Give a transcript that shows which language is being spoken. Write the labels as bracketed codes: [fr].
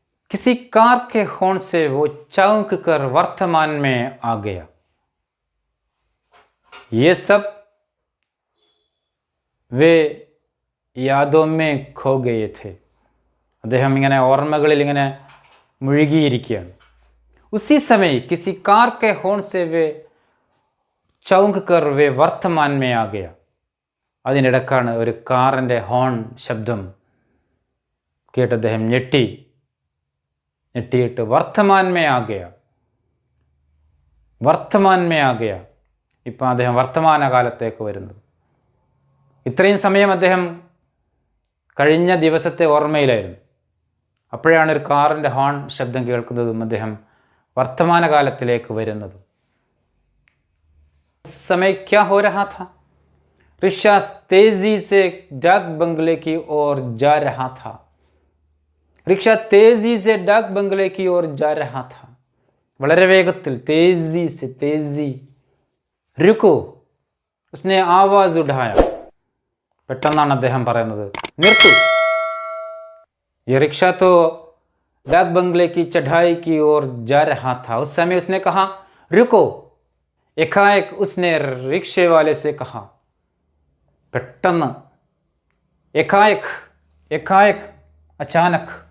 [hi] किसी कार के हॉर्न से वो चौंक कर वर्तमान में आ गया। ये सब वे യാദോ में खो गए थे. [ml] അദ്ദേഹം ഇങ്ങനെ ഓർമ്മകളിൽ ഇങ്ങനെ മുഴുകിയിരിക്കുകയാണ്. [hi] उसी समय किसी कार के हॉर्न से वे चौंक कर वे वर्तमान में आ गया. [ml] അതിനിടക്കാണ് ഒരു കാറിൻ്റെ ഹോൺ ശബ്ദം കേട്ട് അദ്ദേഹം ഞെട്ടിയിട്ട് [hi] വർത്തമാൻ മേ ആ ഗയ. വർത്തമാൻ മേ ആ ഗയ. [ml] ഇപ്പം അദ്ദേഹം വർത്തമാനകാലത്തേക്ക് വരുന്നു. ഇത്രയും സമയം അദ്ദേഹം കഴിഞ്ഞ ദിവസത്തെ ഓർമ്മയിലായിരുന്നു. അപ്പോഴാണ് ഒരു കാറിൻ്റെ ഹോൺ ശബ്ദം കേൾക്കുന്നതും അദ്ദേഹം വർത്തമാനകാലത്തിലേക്ക് വരുന്നതും. [hi] समय क्या हो रहा था? रिक्शा तेजी से डाक बंगले की ओर जा रहा था. रिक्शा तेजी से डाक बंगले की ओर जा रहा था. [ml] വളരെ വേഗത്തിൽ [hi] तेजी से तेजी. रुको. उसने आवाज उठाया. [ml] പെട്ടെന്നാണ് അദ്ദേഹം പറയുന്നത് നിർത്തൂ. [hi] ये रिक्शा तो डाक बंगले की चढ़ाई की ओर जा रहा था. उस समय उसने कहा रुको. एकाएक उसने रिक्शे वाले से कहा. [ml] പെട്ടെന്ന്. [hi] एकाएक. एकाएक अचानक.